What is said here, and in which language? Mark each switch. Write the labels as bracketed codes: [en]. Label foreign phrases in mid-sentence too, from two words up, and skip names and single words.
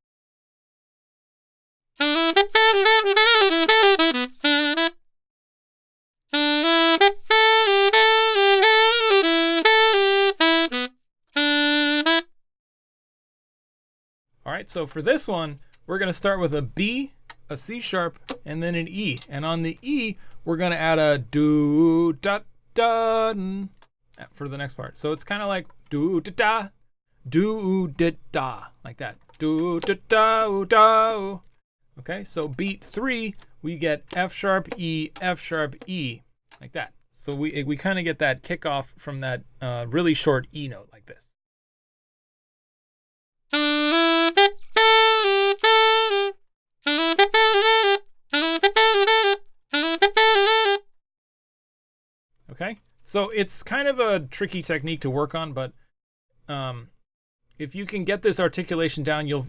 [en] All right, so for this one, we're going to start with a B, a C sharp, and then an E. And on the E, we're going to add a do, da, da, for the next part. So it's kind of like do, da, da, do, da, da, like that. Do, da, da, da. Okay, so beat 3, we get F sharp, E, like that. So we kind of get that kickoff from that really short E note like this. Okay, so it's kind of a tricky technique to work on, but if you can get this articulation down, you'll